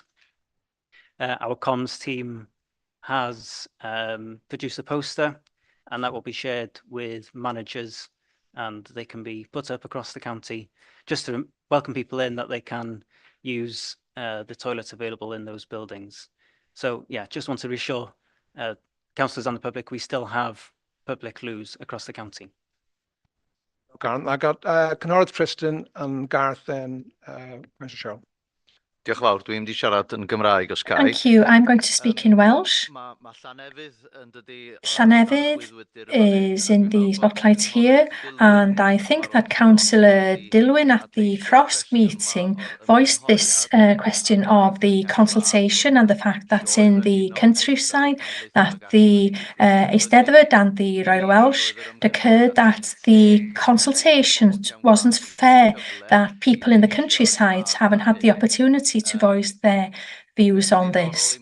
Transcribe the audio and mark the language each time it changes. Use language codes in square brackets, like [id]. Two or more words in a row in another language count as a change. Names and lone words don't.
[en] Our comms team has produced a poster, and that will be shared with managers, and they can be put up across the county just to welcome people in, that they can use the toilets available in those buildings. So yeah, just want to reassure councillors and the public, we still have public loos across the county. I got Cynhyrchu Tristan and Gareth, then Councillor Cheryl. [cy] Diolch yn fawr, dwi'n mynd I siarad yn Gymraeg os cae. [en] Thank you. I'm going to speak in Welsh. Llanefydd is in the spotlight here, and I think that Councillor Dilwyn at the Frost meeting voiced this question of the consultation and the fact that in the countryside that the Eisteddfod and the Royal Welsh occurred that the consultation wasn't fair, that people in the countryside haven't had the opportunity to voice their views on this.